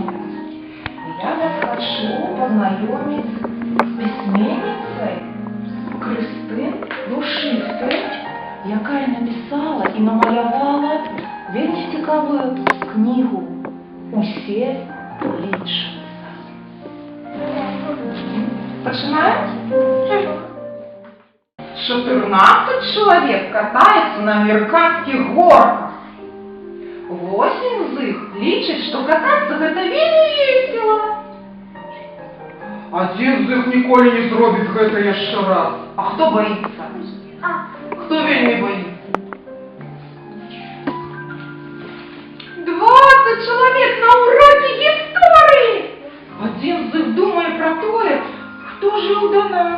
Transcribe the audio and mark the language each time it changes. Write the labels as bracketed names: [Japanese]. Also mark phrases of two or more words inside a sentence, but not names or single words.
[Belarusian] Я вас хочу познаёміць з пісьменніцай Крыстын Рушыстай, якая напісала і намалявала вельмі цікавую кнігу «Усе лічацца». Пачынаем? [Russian] 14 человек катается на американских горках. 8 из них лічаць, что кататься это [Belarusian] вельмі весело. [Russian] Один из них [Belarusian] ніколі не зробіць гэта яшчэ раз. [Russian] А кто боится? Кто вельмі боится? 20 человек на уроке истории. Один из них думает про то, кто жил до нас.